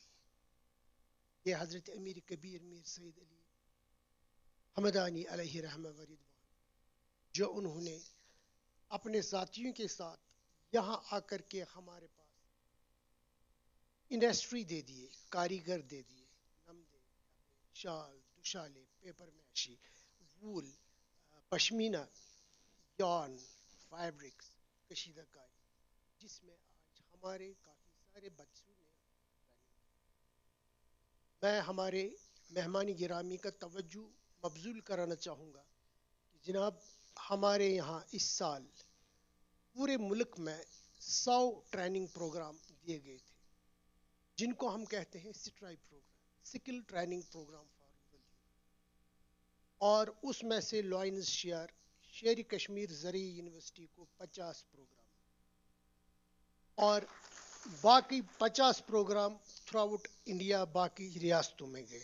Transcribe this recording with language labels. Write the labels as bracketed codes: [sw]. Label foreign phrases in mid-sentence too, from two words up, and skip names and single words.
[ur] یہ حضرت امیر کبیر میر سید علی حمدانی علیہ رحمہ و رضوان جو انہوں نے اپنے ساتھیوں کے ساتھ یہاں آ کر کے ہمارے پاس انڈسٹری دے دیے، کاریگر دے دیے، نمدے، شال، دوشالے، پیپر میشی، وول، پشمینہ، یارن، فیبرکس، کشیدہ کاری، جس میں آج ہمارے کافی سارے بچوں نے. میں ہمارے مہمانی گرامی کا توجہ مبذول کرانا چاہوں گا کہ جناب ہمارے یہاں اس سال پورے ملک میں 100 [en] training program [ur] دیے گئے تھے جن کو ہم کہتے ہیں سٹرائی پروگرام، [en] skill training program for rural youth, [ur] اور اس میں سے لائنز شیر کشمیر زرعی یونیورسٹی کو 50 پروگرام اور باقی 50 پروگرام تھرو آؤٹ انڈیا باقی ریاستوں میں گئے.